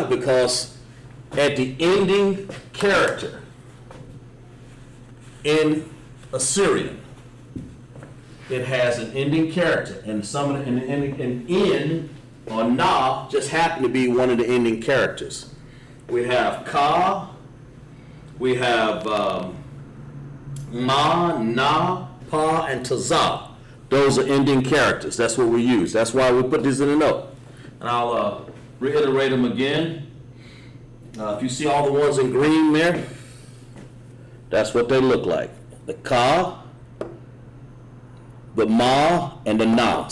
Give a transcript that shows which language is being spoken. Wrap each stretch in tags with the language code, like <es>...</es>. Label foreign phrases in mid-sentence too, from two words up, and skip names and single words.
<en>Because at the ending character in Assyrian, it has an ending character, and some of an in or na just happen to be one of the ending characters. We have ka, we have ma, na, pa, and taza. Those are ending characters. That's what we use. That's why we put these in a note. And I'll reiterate them again. If you see all the ones in green there, that's what they look like. The ka, the ma, and the na.</en>